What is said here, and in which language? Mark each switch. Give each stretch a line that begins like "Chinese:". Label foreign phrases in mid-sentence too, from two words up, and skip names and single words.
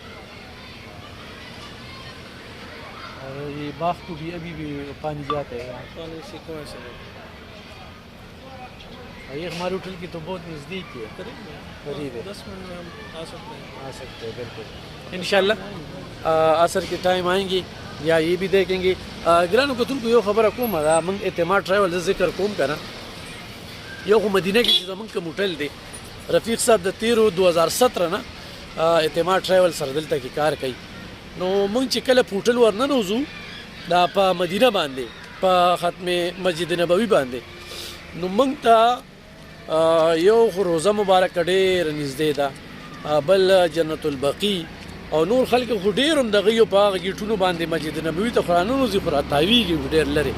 Urdu: اور یہ باغ کو بھی ابھی بھی پانی جاتا ہے؟ پانی اسی کنویں سے ہے. یہ ہمارے ہوٹل کی تو بہت نزدیک ہے، قریب ہے. 10 منٹ میں ہم آ سکتے ہیں. بالکل انشاءاللہ عصر کے ٹائم آئیں گی یا یہ بھی دیکھیں گے.
Pashto: ګرانو کتونکو یو خبره کومه دا موږ اعتماد ټریول ذکر کوم که نه، یو خو مدینه کې چې زموږ کوم هوټل دی رفیق صاحب د 13/2017 نه اعتماد ټریول سره دلته کې کار کوي. نو موږ چې کله په هوټل ورننوځو دا په مدینه باندې په ختم مسجد نبوي باندې نو موږ ته یو خو روزه مبارکه ډېره نږدې ده، بل جنت البقی او نور خلک خو ډېر هم دغه یو په هغه ګیټونو باندې مسجد نبوي ته خو راننوځي خو راتاویږي ډېر لرې.